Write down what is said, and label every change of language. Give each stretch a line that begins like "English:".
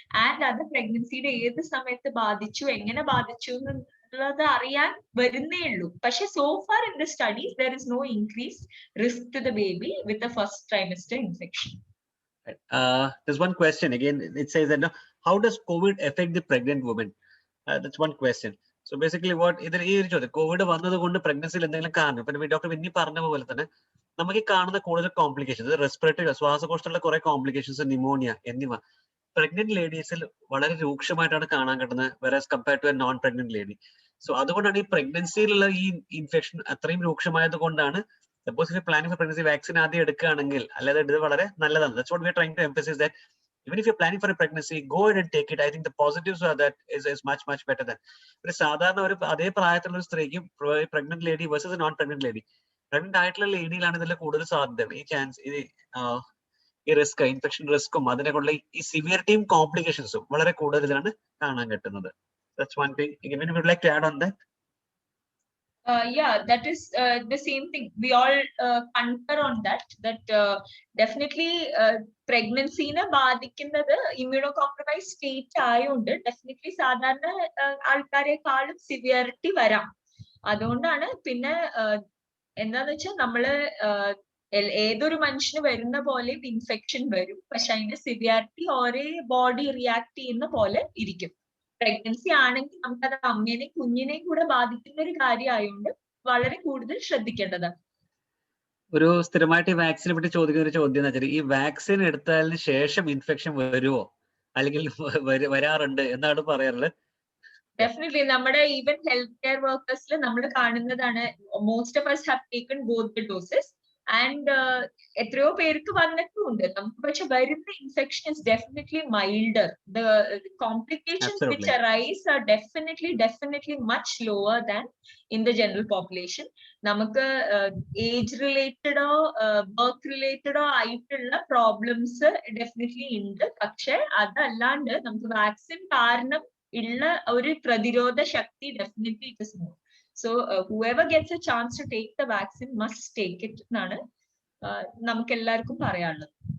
Malayalam: And അത് പ്രഗ്നൻസിയുടെ ഏത് സമയത്ത് ബാധിച്ചു, എങ്ങനെ ബാധിച്ചു എന്നുള്ളത് അറിയാൻ വരുന്നേ ഉള്ളൂ. പക്ഷെ
English: So far in the studies there is no increase risk to the baby with the first trimester infection. There's one question again. It says that how does COVID affect the pregnant woman? That's one question. So basically what
Malayalam: ഇതിൽ ഈ ഒരു ചോദ്യം, Covid വന്നത് കൊണ്ട് പ്രഗ്നൻസിയിൽ എന്തെങ്കിലും കാരണം, ഇപ്പൊ doctor Winnie പറഞ്ഞ പോലെ തന്നെ നമുക്ക് ഈ കാണുന്ന കൂടുതൽ കോംപ്ലിക്കേഷൻസ്, റെസ്പിറേറ്ററി ശ്വാസകോശത്തിലുള്ള കുറെ കോംപ്ലിക്കേഷൻസ്, ന്യൂമോണിയ എന്നിവ പ്രഗ്നന്റ് ലേഡീസിൽ വളരെ രൂക്ഷമായിട്ടാണ് കാണാൻ കിട്ടുന്നത്,
English: whereas compared to a non pregnant lady.
Malayalam: So അതുകൊണ്ടാണ് ഈ പ്രഗ്നൻസിയിലുള്ള ഈ ഇൻഫെക്ഷൻ അത്രയും രൂക്ഷമായത് കൊണ്ടാണ്
English: suppose if you're planning for pregnancy,
Malayalam: vaccine ആദ്യം എടുക്കുകയാണെങ്കിൽ അല്ലാതെ ഇത് വളരെ നല്ലതാണ്.
English: That's what we're trying to emphasize, that even if you're planning for a pregnancy, go ahead and take it. I think the positives are that is much better than
Malayalam: ഒരു സാധാരണ ഒരു അതേ പ്രായത്തിലുള്ള ഒരു സ്ത്രീക്കും pregnant lady versus non pregnant lady, pregnant ആയിട്ടുള്ള ലേഡിയിലാണ് ഇതിൽ കൂടുതൽ സാധ്യത. ഈ ചാൻസ് ഈ റിസ്ക്, ഇൻഫെക്ഷൻ റിസ്ക്കും അതിനെക്കുള്ള ഈ സിവിയറിറ്റിയും കോംപ്ലിക്കേഷൻസും വളരെ കൂടുതലാണ് കാണാൻ കിട്ടുന്നത്.
English: That's one thing. Even if you'd like to add on that. Yeah, that is the same thing. We all concur on that.
Malayalam: Definitely pregnancy നെ ബാധിക്കുന്നത് ഇമ്മ്യൂണോ കോംപ്രമൈസ് സ്റ്റേറ്റ് ആയതുകൊണ്ട് ഡെഫിനറ്റ്ലി സാധാരണ ആൾക്കാരെക്കാളും സിവിയറിറ്റി വരാം. അതുകൊണ്ടാണ് പിന്നെ എന്താന്ന് വെച്ചാൽ നമ്മള് ഏതൊരു മനുഷ്യന് വരുന്ന പോലെ ഇൻഫെക്ഷൻ വരും. പക്ഷെ അതിന്റെ സിവിയാരിറ്റി ഒരേ ബോഡി റിയാക്ട് ചെയ്യുന്ന പോലെ ഇരിക്കും. പ്രഗ്നൻസി ആണെങ്കിൽ നമുക്കത് അമ്മേനെയും കുഞ്ഞിനെയും കൂടെ ബാധിക്കുന്ന ഒരു കാര്യമായതുകൊണ്ട് വളരെ കൂടുതൽ ശ്രദ്ധിക്കേണ്ടതാണ്. ഒരു സ്ഥിരമായിട്ട് ഈ വാക്സിനെ പറ്റി ചോദിക്കുന്ന ഒരു ചോദ്യം എന്ന് വെച്ചാൽ ഈ വാക്സിൻ എടുത്തതിന് ശേഷം ഇൻഫെക്ഷൻ വരുമോ അല്ലെങ്കിൽ വരാറുണ്ട് എന്നാണ് പറയാറുള്ളത്. ഡെഫിനറ്റ്ലി നമ്മുടെ ഈവൻ ഹെൽത്ത് കെയർ വർക്കേഴ്സിൽ നമ്മൾ കാണുന്നതാണ്.
English: most of us have taken both the doses and
Malayalam: എത്രയോ പേർക്ക് വന്നിട്ടുമുണ്ട് നമുക്ക്. പക്ഷെ വരുന്ന
English: Infection is definitely milder. The complications which arise are definitely much lower than in the general population.
Malayalam: നമുക്ക് ഏജ് റിലേറ്റഡോ വർക്ക് റിലേറ്റഡോ ആയിട്ടുള്ള problems definitely ഉണ്ട്. പക്ഷെ അതല്ലാണ്ട് നമുക്ക് വാക്സിൻ കാരണം ഉള്ള ഒരു പ്രതിരോധ ശക്തി definitely
English: It is more. So whoever gets a chance to take the vaccine must take it
Malayalam: എന്നാണ് നമുക്ക് എല്ലാവർക്കും പറയാനുള്ളത്.